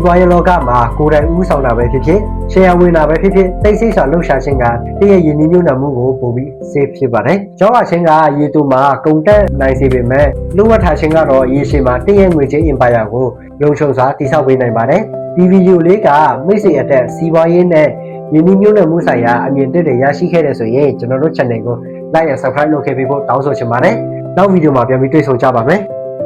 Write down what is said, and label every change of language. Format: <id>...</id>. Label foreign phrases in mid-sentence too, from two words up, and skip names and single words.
<my>ပွားရေးလောကမှာကိုယ်တိုင်ဦးဆောင်တာပဲဖြစ်ဖြစ် share ဝင်တာပဲဖြစ်ဖြစ်တိတ်ဆိတ်စွာလှုပ်ရှားခြင်းကတည့်ရဲ့ယဉ်နှီးမြှုပ်နှံမှုကိုပိုပြီး safe ဖြစ်ပါတယ်။ကြောက်ရခြင်းကရေတူမှာကုန်တက်နိုင်စေပေမဲ့လိုအပ်ထားခြင်းကတော့ရေရှည်မှာတည့်ရဲ့ငွေကြေး empire ကိုလုံခြုံစွာတည်ဆောက်ပေးနိုင်ပါတယ်။ဒီဗီဒီယိုလေးကမိတ်ဆွေအတက်စီးပွားရေးနဲ့ယဉ်နှီးမြှုပ်နှံမှုဆိုင်ရာအမြင်တွေရရှိခဲ့တဲ့ဆိုရင်ကျွန်တော်တို့ channel ကို</my> <en>like and subscribe</en> <my>လုပ်ခဲ့ပေးဖို့တောင်းဆိုချင်ပါတယ်။နောက်ဗီဒီယိုမှာပြန်ပြီးတွေ့ဆုံကြပါမယ်။</my>